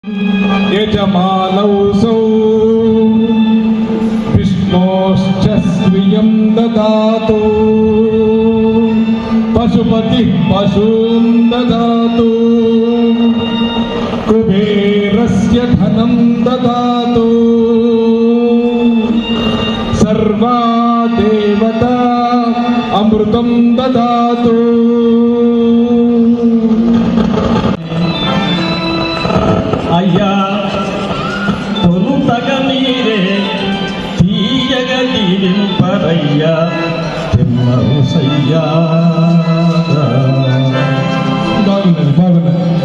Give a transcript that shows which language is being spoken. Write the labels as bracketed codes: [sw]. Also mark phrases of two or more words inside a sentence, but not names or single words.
[sa] यजमानौसौ विष्णोश्च स्त्रियं ददातु पशुपतिः पशून् ददातु कुबेरस्य धनं ददातु सर्वा देवता अमृतं ददातु। [te] అయ్యా తొలుతగ మీరే తీయగ దీవింపరయ్యా తిమ్మరుసయ్యా. బాగున్నది బాగున్నది.